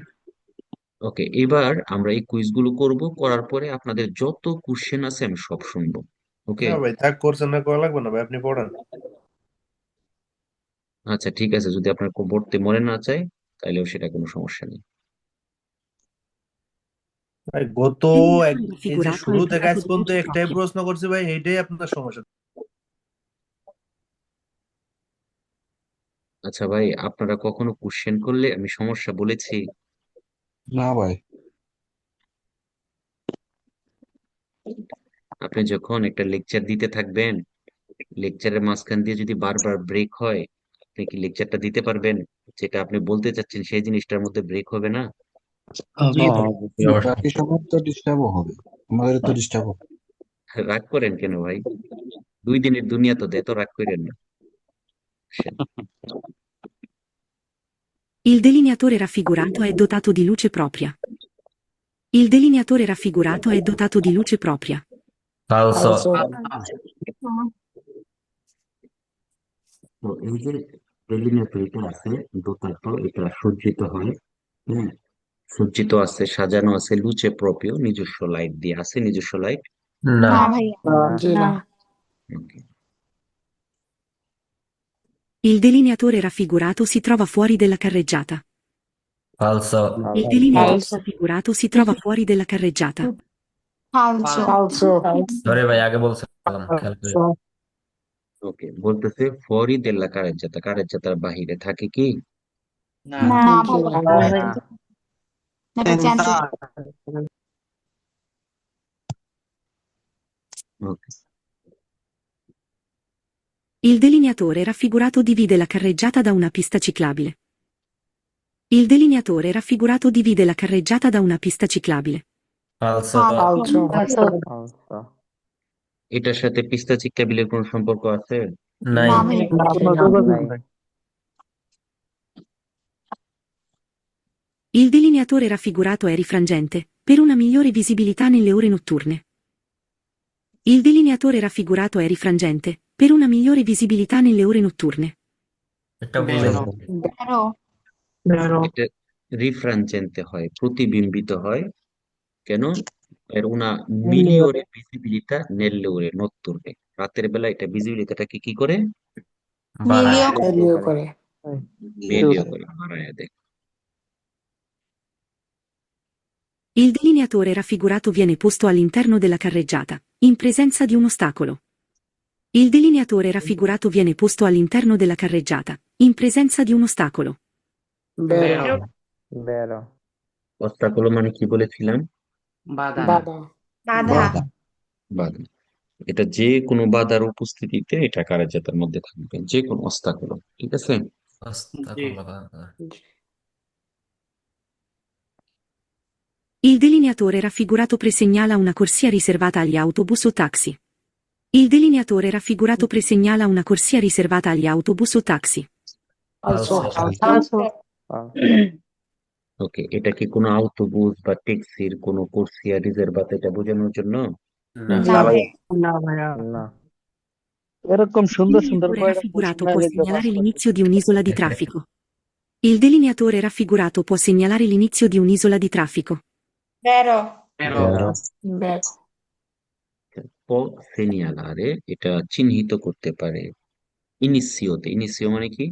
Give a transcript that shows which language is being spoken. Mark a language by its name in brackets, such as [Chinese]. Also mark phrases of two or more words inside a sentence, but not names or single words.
[Bangla] ওকে, এবার আমরা এই কুইজ গুলো করবো, করার পরে আপনাদের যত কোশ্চেন আছে আমি সব শুনবো। ওকে, না ভাই থাক, করছেন না করা লাগবে না ভাই, আপনি পড়ান। আচ্ছা ঠিক আছে, যদি আপনার পড়তে মনে না চায় তাহলেও সেটা কোনো সমস্যা নেই। ভাই গত এই যে [Italian] raffigurato [Bangla] শুরু [Italian] è [Bangla] থেকে আজ [Italian] dotato di [Bangla] পর্যন্ত [Italian] luce [Bangla] একটাই [Italian] propria. [Bangla] প্রশ্ন করছি ভাই, এইটাই আপনার সমস্যা। আচ্ছা ভাই, আপনারা কখনো কোশ্চেন করলে আমি সমস্যা বলেছি? না ভাই। আপনি যখন একটা লেকচার দিতে থাকবেন, লেকচারের মাঝখান দিয়ে যদি বারবার ব্রেক হয়, আপনি কি লেকচারটা দিতে পারবেন? যেটা আপনি বলতে চাচ্ছেন সেই জিনিসটার মধ্যে ব্রেক হবে না? হবে বাকি সময় তো ডিস্টার্বও হবে, আমাদের তো ডিস্টার্ব হবে। রাগ করেন কেন ভাই? 2 দিনের দুনিয়া তো দেয়, তো রাগ করেন না। [Italian] Il delineatore raffigurato è dotato di luce propria. Il delineatore raffigurato è dotato di luce propria. ফালসো [Bangla] তো এই যে ডেলিনেটরিটা আছে, দোতাত্ত্ব, এটা সজ্জিত হয়, হ্যাঁ, সজ্জিত আছে, সাজানো আছে [Italian] luce propria, [Bangla] নিজস্ব লাইট দিয়ে। আছে নিজস্ব লাইট? না ভাইয়া জি না [Italian] Il delineatore raffigurato si trova fuori della carreggiata. Il delineatore ফালসো raffigurato si trova fuori della carreggiata. ফালসো ফালসো [Bangla] ওকে, বলতেছে [Italian] fuori della carreggiata, [Bangla] কারেজ্জাতার বাহিরে থাকে কি? না না জি না ভাইয়া এটা চেঞ্জ ওকে, [Italian] Il delineatore raffigurato divide la carreggiata da una pista ciclabile. Il delineatore raffigurato divide la carreggiata da una pista ciclabile. ফালসো [Bangla] এটার সাথে [Italian] pista ciclabile [Bangla] কোনো সম্পর্ক আছে? না ভাইয়া [Italian] Il delineatore raffigurato è rifrangente, per una migliore visibilità nelle ore notturne. Il delineatore raffigurato è rifrangente, per una migliore visibilità nelle ore notturne. বেরো [Bangla] এটা রিফ্রানজেন্তে হয়, প্রতিবিম্বিত হয়। কেন? এর [Italian] una migliore visibilità nelle ore notturne, [Bangla] রাতের বেলা এটা ভিজিবিলিটিটাকে কি করে? মিলিও এলিও করে বেলিও করে, বাড়ায় দেয়। [Italian] Il delineatore raffigurato viene posto all'interno della carreggiata, in presenza di un ostacolo. Il delineatore raffigurato viene posto all'interno della carreggiata, in presenza di un ostacolo. বেরো [Bangla] অস্তাকলো মানে কি বলেছিলাম? বাধা বাধা বাধা বাধা। এটা যে কোনো বাধার উপস্থিতিতে এটা কার্যতার মধ্যে থাকবে, যে কোনো অস্তাকলো। ঠিক আছে? জি [Italian] Il delineatore raffigurato presegnala una corsia riservata agli autobus o taxi. Il delineatore raffigurato presegnala una corsia riservata agli autobus o taxi. ফালসো [Bangla] ওকে, এটা কি কোনো আউটোবুস বা ট্যাক্সির কোনো [Italian] corsia riservata [Bangla] এটা বোঝানোর জন্য? না ভাইয়া এরকম [Italian] Il [Bangla] সুন্দর সুন্দর [Italian] delineatore [Bangla] কয়টা [Italian] raffigurato [Bangla] কোশ্চেন [Italian] può [Bangla] লিখতে পাস [Italian] segnalare l'inizio di un'isola di traffico. Il delineatore raffigurato può segnalare l'inizio di un'isola di traffico. বেরো বেরো può segnalare, [Bangla] এটা চিহ্নিত করতে পারে। ইনিসিওতে, ইনিসিও মানে কি?